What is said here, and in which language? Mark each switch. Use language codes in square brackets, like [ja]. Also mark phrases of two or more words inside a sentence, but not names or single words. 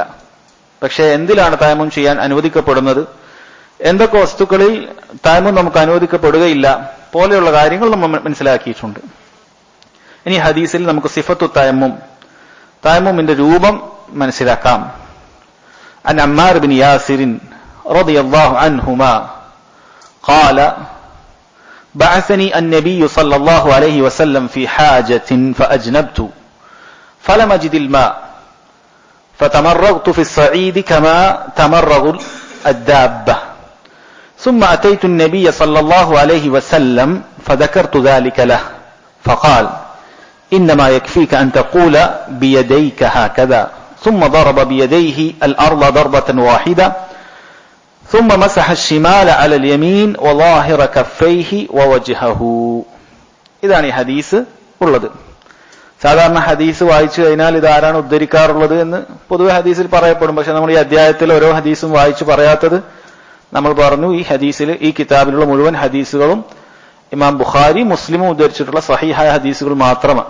[ml] പക്ഷേ എന്തിലാണ് തയമ്മും ചെയ്യാൻ അനുവദിക്കപ്പെടുന്നത്, എന്തൊക്കെ വസ്തുക്കളിൽ തയമ്മും നമുക്ക് അനുവദിക്കപ്പെടുകയില്ല പോലെയുള്ള കാര്യങ്ങൾ നമ്മൾ മനസ്സിലാക്കിയിട്ടുണ്ട്. ഇനി ഹദീസിൽ നമുക്ക് [ar] صفة تيمم, [ml] തയമ്മുമിന്റെ രൂപം മനസ്സിലാക്കാം. [ar] عن عمار بن ياسر رضي الله عنهما قال بعثني النبي صلى الله عليه وسلم في حاجة فأجنبت فلم أجد الماء فتمرغت في الصعيد كما تمرغ الدابة ثم أتيت النبي صلى الله عليه وسلم فذكرت ذلك له فقال إنما يكفيك أن تقول بيديك هكذا ثم ضرب بيديه الأرض ضربة واحدة ثم مسح الشمال على اليمين وظاهر كفيه ووجهه. [ml] ഇതാണ് ഈ ഹദീസ് ഉള്ളത്. സാധാരണ ഹദീസ് വായിച്ചു കഴിഞ്ഞാൽ ഇതാരാണ് ഉദ്ധരിക്കാറുള്ളത് എന്ന് പൊതുവെ ഹദീസിൽ പറയപ്പെടും. പക്ഷെ നമ്മൾ ഈ അധ്യായത്തിൽ ഓരോ ഹദീസും വായിച്ചു പറയാത്തത് നമ്മൾ പറഞ്ഞു. ഈ ഹദീസിൽ, ഈ കിതാബിലുള്ള മുഴുവൻ ഹദീസുകളും ഇമാം ബുഖാരി, മുസ്ലിമും ഉദ്ധരിച്ചിട്ടുള്ള സഹീഹായ ഹദീസുകൾ മാത്രമാണ്.